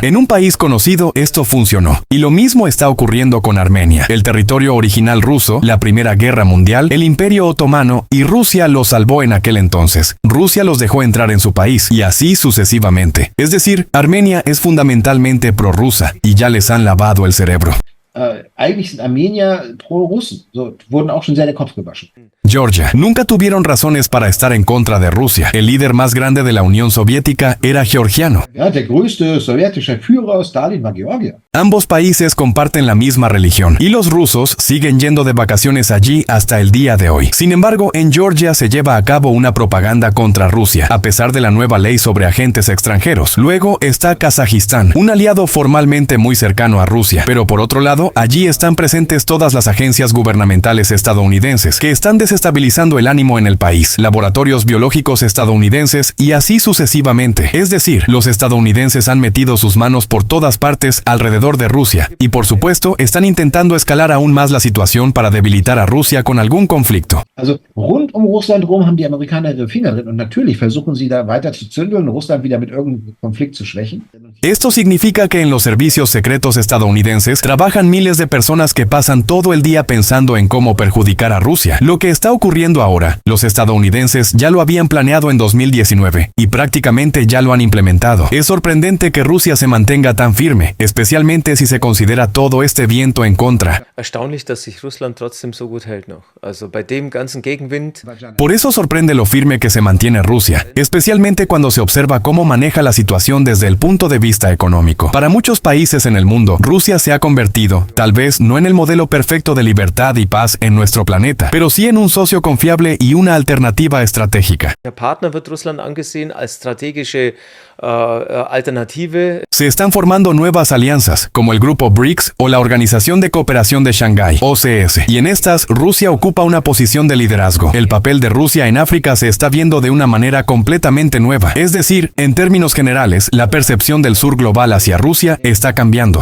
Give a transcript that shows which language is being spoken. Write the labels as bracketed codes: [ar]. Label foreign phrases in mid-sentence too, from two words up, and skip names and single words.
[es] En un país conocido, esto funcionó. Y lo mismo está ocurriendo con Armenia, el territorio original ruso, la Primera Guerra Mundial, el Imperio Otomano, y Rusia los salvó en aquel entonces. Rusia los dejó entrar en su país, y así sucesivamente. Es decir, Armenia es fundamentalmente prorrusa, y ya les han lavado el cerebro. [de] Eigentlich sind Armenier pro-Russen. So, wurden auch schon sehr der Kopf gewaschen. [es] Georgia. Nunca tuvieron razones para estar en contra de Rusia. El líder más grande de la Unión Soviética era georgiano. [de] Ja, der größte sowjetische Führer, Stalin, war Georgier. [es] Ambos países comparten la misma religión, y los rusos siguen yendo de vacaciones allí hasta el día de hoy. Sin embargo, en Georgia se lleva a cabo una propaganda contra Rusia, a pesar de la nueva ley sobre agentes extranjeros. Luego está Kazajistán, un aliado formalmente muy cercano a Rusia. Pero por otro lado, allí están presentes todas las agencias gubernamentales estadounidenses, que están desestabilizando el ánimo en el país, laboratorios biológicos estadounidenses y así sucesivamente. Es decir, los estadounidenses han metido sus manos por todas partes alrededor de Rusia, y por supuesto están intentando escalar aún más la situación para debilitar a Rusia con algún conflicto. [de] Also rund um Russland rum haben die Amerikaner ihre Finger drin und natürlich versuchen sie da weiter zu zündeln, Russland wieder mit irgendeinem Konflikt zu schwächen. [es] Esto significa que en los servicios secretos estadounidenses trabajan miles de personas que pasan todo el día pensando en cómo perjudicar a Rusia. Lo que está ocurriendo ahora, los estadounidenses ya lo habían planeado en 2019 y prácticamente ya lo han implementado. Es sorprendente que Rusia se mantenga tan firme, especialmente si se considera todo este viento en contra. [de] Erstaunlich, dass sich Russland trotzdem so gut hält noch. Also bei dem ganzen Gegenwind. [es] Por eso sorprende lo firme que se mantiene Rusia, especialmente cuando se observa cómo maneja la situación desde el punto de vista económico. Para muchos países en el mundo, Rusia se ha convertido, tal vez no en el modelo perfecto de libertad y paz en nuestro planeta, pero sí en un socio confiable y una alternativa estratégica. [de] Der Partner wird Russland angesehen als strategische Alternative. [es] Se están formando nuevas alianzas, como el grupo BRICS o la Organización de Cooperación de Shanghái, OCS, y en estas, Rusia ocupa una posición de liderazgo. El papel de Rusia en África se está viendo de una manera completamente nueva. Es decir, en términos generales, la percepción del sur global hacia Rusia está cambiando.